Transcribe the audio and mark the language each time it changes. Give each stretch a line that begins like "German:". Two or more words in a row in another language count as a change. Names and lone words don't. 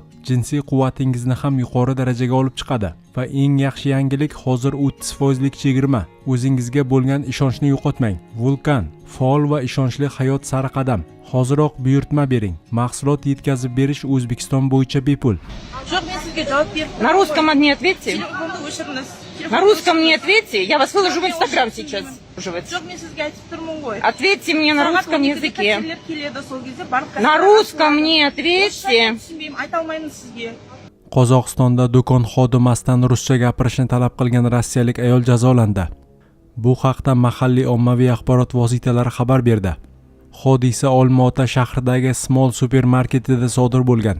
Uzbek: Jinsiy quvvatingizni ham yuqori darajaga olib chiqadi. Va eng yaxshi yangilik hozir 30% chegirma. O'zingizga bo'lgan ishonchni yo'qotmang. Vulkan faol va ishonchli hayot sari qadam. Hoziroq buyurtma bering. Mahsulot yetkazib berish O'zbekiston bo'yicha bepul.
Russian: На русском не ответьте. На русском не ответьте. Я вас выложу в Инстаграм сейчас. Ответьте мне на русском языке. На русском не ответьте.
Uzbek: Qozog'istonda do'kon xodimasidan ruscha gapirishni talab qilgan rossiyalik ayol jazolandi. Bu haqda mahalliy ommaviy axborot vositalari xabar berdi. Hodisa Olmaota shahridagi Smol supermarketida sodir bo'lgan.